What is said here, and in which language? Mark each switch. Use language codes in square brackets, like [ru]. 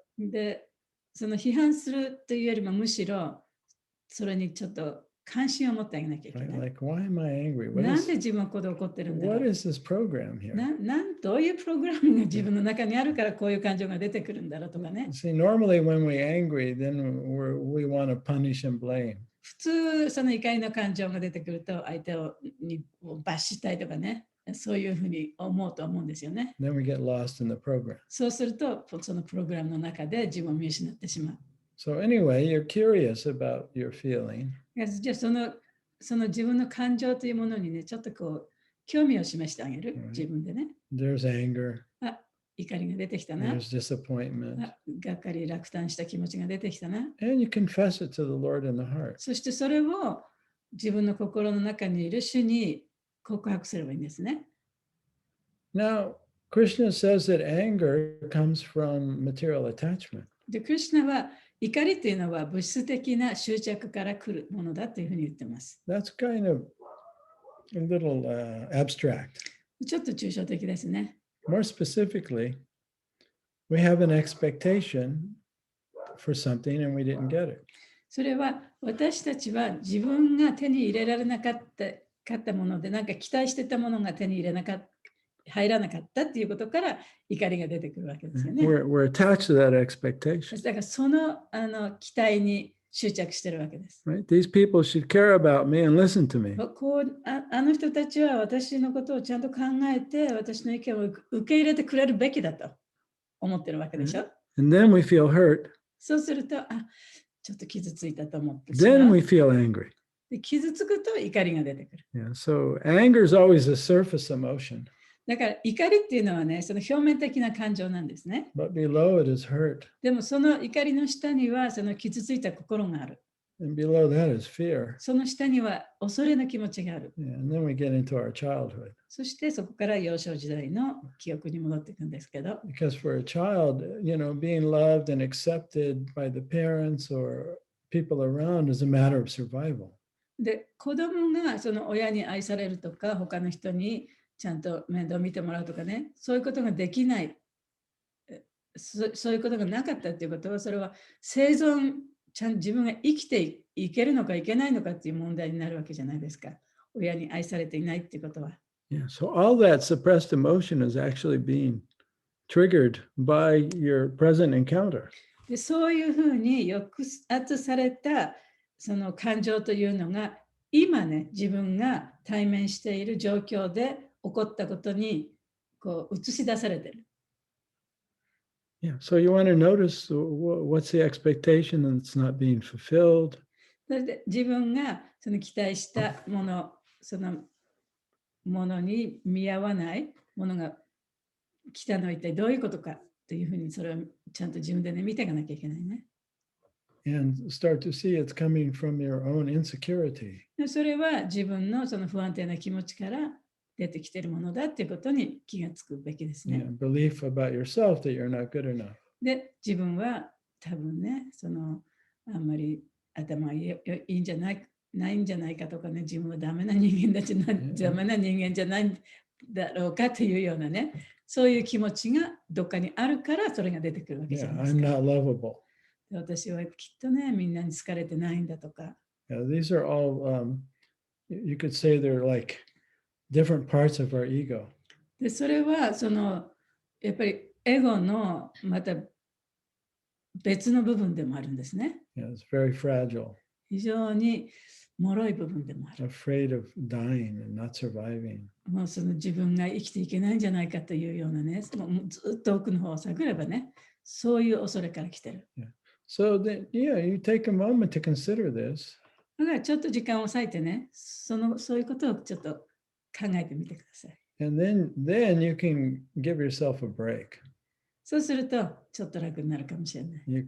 [ja] で、その批判するというよりもむしろそれにちょっと関心を持ってあげなきゃいけ [en] Right? [ja] ない。 [en] Like, why am I angry? [ja] なんで自分はここで怒ってるんだろ [en] What [ja] う。 [en] is this program here? [ja] どういうプログラムが自分の中にあるからこういう感情が出てくるんだろうとかね。 [en] See, normally when we're angry, then we want to punish and blame. [ja] 普通その怒りの感情が出てくると相手を罰したいとかね、そういうふうに思うと思うんですよね。 [en] Then we get lost in the program. [ja] そうするとそのプログラムの中で自分を見失ってしまう。 [en] So anyway, you're curious about your feeling. [ja] じゃあその自分の感情というものにね、ちょっとこう、興味を示してあげる。自分でね。 [en] There's anger. [ja] あ、怒りが出てきたな。 [en] There's disappointment. [ja] あ、がっかり落胆した気持ちが出てきたな。 [en] And you confess it to the Lord in the heart. [ja] そしてそれを自分の心の中にいる主に告白すればいいんですね。 [en] Now, Krishna says that anger comes from material attachment. [ja] で、クリシュナは怒りというのは物質的な執着から来るものだというふうに言ってます。 [en] That's kind of a little abstract. [ja] ちょっと抽象的ですね。 [en] More specifically, we have an expectation for something and we didn't get it. [ja] それは私たちは自分が手に入れられなかったもので、なんか期待してたものが手に入れなかった、入らなかったっていうことから怒りが出てくるわけですよね。 [en] We're attached to that expectation. [ja] だからその期待に執着してるわけです。 [en] Right? These people should care about me and listen to me. [ja] あの人たちは私のことをちゃんと考えて、私の意見を受け入れてくれるべきだと思ってるわけでしょ。 [en] And then we feel hurt. [ja] そうすると、ちょっと傷ついたと思って。 [en] Then we feel angry. [ja] で傷つくと怒りが出てくる。 [en] Yeah, so anger is always a surface emotion. [ja] だから怒りっていうのはね、その表面的な感情なんですね。 [en] But below it is hurt. [ja] でもその怒りの下にはその傷ついた心がある。 [en] And below that is fear. [ja] その下には恐れの気持ちがある。 [en] Yeah, and then we get into our childhood. [ja] そしてそこから幼少時代の記憶に戻っていくんですけど。 [en] Because for a child, being loved and accepted by the parents or people around is a matter of survival. [ja] で、子供がその親に愛されるとか、他の人にちゃんと面倒を見てもらうとかね、そういうことができない、そういうことがなかったっていうことは、それは生存、自分が生きていけるのかいけないのかっていう問題になるわけじゃないですか。親に愛されていないっていうことは。 [en] Yeah, so all that suppressed emotion is actually being triggered by your present encounter. [ja] で、そういうふうに抑圧されたその感情というのが、今ね、自分が対面している状況で起こったことにこう映し出されている。 [en] Yeah, so you want to notice what's the expectation that's not being fulfilled. [ja] それで自分がその期待したもの、そのものに見合わないものが来たのは一体どういうことかというふうにそれをちゃんと自分でね見ていかなきゃいけないね。 [en] And start to see it's coming from your own insecurity. [ja] それは自分のその不安定な気持ちから出てきているものだということに気がつくべきですね。 [en] Yeah, belief about yourself that you're not good enough. [ja] で、自分は多分ね、あんまり頭がいいんじゃないんじゃないかとかね、自分はダメな人間だし、ダメな人間じゃないんだろうかというようなね、そういう気持ちがどっかにあるからそれが出てくるわけじゃ [en] Yeah, [ja] ないです [en] I'm [ja] か。 [en] not lovable. [ja] 私はきっとね、みんなに好かれてないんだとか。 [en] Yeah, these are all, you could say they're like different parts of our ego. [ja] で、それはやっぱりエゴのまた別の部分でもあるんですね。 [en] Yeah, it's very fragile, [ja] 非常に脆い部分でもある。 [en] afraid of dying and not surviving. [ja] もう自分が生きていけないんじゃないかというようなね、もうずっと奥の方を探ればね、そういう恐れから来てる。 [en] So then, yeah, you take a moment to consider this. [ja] だからちょっと時間を割いてね、そういうことをちょっと考えてみてください。 [en] And then you can give yourself a break. [ja] そうすると、ちょっと楽になるかもしれない。